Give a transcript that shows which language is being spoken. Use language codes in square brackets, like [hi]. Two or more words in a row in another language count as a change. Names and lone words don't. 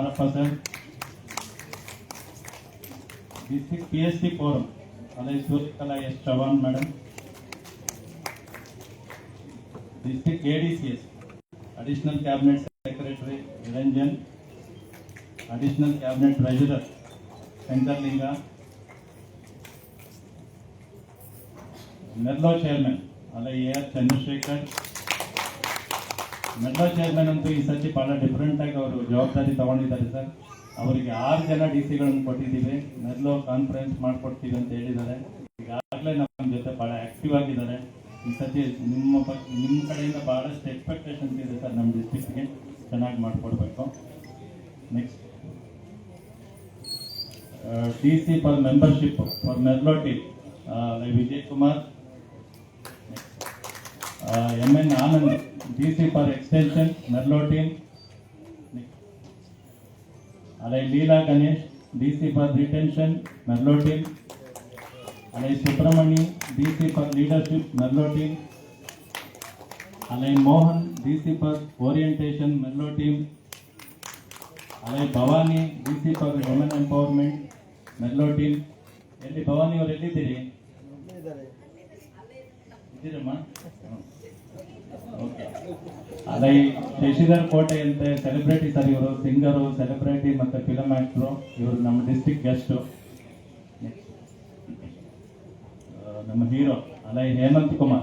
[en] Marappa Sir, District PST Forum, Surikala S. Chavan Madam, District ADCS, Additional Cabinet Secretary Niranjan, Additional Cabinet Treasurer Shankar Linga, [kn] ಮೆರ್ಲೋ ಚೇರ್ಮನ್ AR ಚಂದ್ರಶೇಖರ್. ಮೆರ್ಲೋ ಚೇರ್ಮನ್ ಅಂತೂ ಈ ಸತಿ ಬಹಳ ಡಿಫ್ರೆಂಟ್ ಆಗಿ ಅವರು ಜವಾಬ್ದಾರಿ ತಗೊಂಡಿದ್ದಾರೆ ಸರ್. ಅವರಿಗೆ 6 ಜನ DC ಕೊಟ್ಟಿದ್ದೀವಿ. ಮೆರ್ಲೋ ಕಾನ್ಫರೆನ್ಸ್ ಮಾಡ್ಕೊಡ್ತೀವಿ ಅಂತ ಹೇಳಿದ್ದಾರೆ. ಈಗಾಗಲೇ ನಮ್ಮ ಜೊತೆ ಬಹಳ ಆಕ್ಟಿವ್ ಆಗಿದ್ದಾರೆ. ಈ ಸತಿ ನಿಮ್ಮ ಕಡೆಯಿಂದ ಬಹಳಷ್ಟು ಎಕ್ಸ್ಪೆಕ್ಟೇಷನ್ಸ್ ಇದೆ ಸರ್. ನಮ್ಮ ಡಿಸ್ಟ್ರಿಕ್ಟ್ಗೆ ಚೆನ್ನಾಗಿ ಮಾಡಿಕೊಡ್ಬೇಕು. [en] Next DC for Membership for Merlo team [kn] ವಿಜಯ್ ಕುಮಾರ್. [en] MN Anand, DC for Extension, Merlo team. Leela Ganesh, DC for Retention, Merlo team. Subramani, DC for Leadership, Merlo team. Mohan, DC for Orientation, Merlo team. Bhavani, DC for Women Empowerment, Merlo team. [kn] Elli Bhavani ಅವರು ಎಲ್ಲಿದ್ದೀರಿ? ಇದ್ದೀರಮ್ಮ? ಓಕೆ. ಶಶಿಧರ್ ಕೋಟೆ ಅಂತ [en] celebrity sir. [kn] ಇವರು ಸಿಂಗರು, ಸೆಲೆಬ್ರಿಟಿ ಮತ್ತು [en] film actor. [kn] ಇವರು ನಮ್ಮ [en] district guest. [kn] ನಮ್ಮ ಹೀರೋ ಹೇಮಂತ್ ಕುಮಾರ್.